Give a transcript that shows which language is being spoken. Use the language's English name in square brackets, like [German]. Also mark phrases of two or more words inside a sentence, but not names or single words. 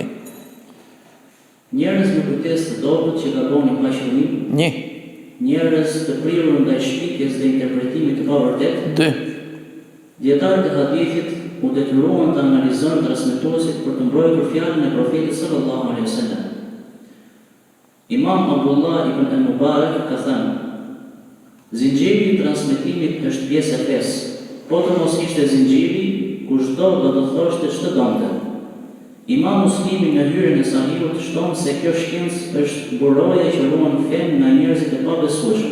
[Albanian] Njerëz me kujtesë të dobët që gabonin pa qëllim. 1. Njerëz të prirur ndaj shpikjes dhe interpretimit të pavërtet. 2. Dietarët e hadithit u detyruan të analizojnë transmetuesit për të mbrojtur fjalën e profetit [Arabic] صلى الله عليه وسلم. [Albanian] Imam Abdullah ibn al-Mubarak ka thënë, zinxhiri i transmetimit është pjesë e fesë. Po të mos ishte zinxhiri, kushdo do të thoshte ç'të donte. Imam Muslimi në hyrjen e Sahihut shton se kjo shkencë është buroja që ruan fen nga njerëzit e pabesueshëm.